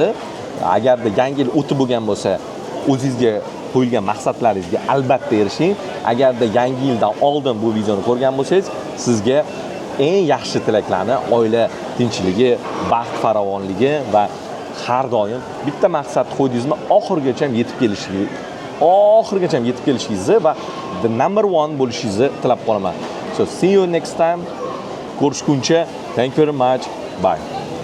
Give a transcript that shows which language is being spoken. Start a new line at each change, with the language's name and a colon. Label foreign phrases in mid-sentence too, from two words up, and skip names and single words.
Uzbek: Agarda yangi yil o'tib bo'lgan bo'lsa, o'zingizga qo'yilgan maqsadlaringizga albatta erishing. Agarda yangi yildan oldin bu videoni ko'rgan bo'lsangiz, sizga eng yaxshi tilaklarni, oila tinchligi, baxt farovonligi va har doim bitta maqsad qo'ydingizmi, oxirigacha yetib kelishingizni va
English: the number one
Uzbek: bo'lishingizni tilab qolaman.
English: So see you next time. Ko'rishguncha. Thank you very much. Bye.